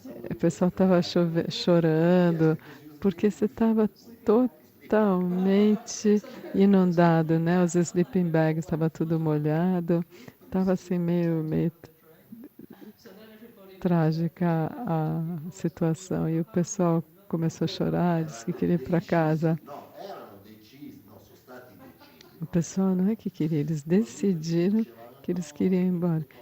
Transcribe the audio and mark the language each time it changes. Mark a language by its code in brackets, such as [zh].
[pt] O pessoal estava chorando, porque você estava totalmente inundado, né? Os sleeping bags estavam tudo molhado, estava assim meio trágica a situação. E o pessoal começou a chorar, disse que queria ir para casa. [it] no, erano decisi, no, sono stati decisi. [pt] O pessoal não é que queria, eles decidiram que eles queriam ir embora.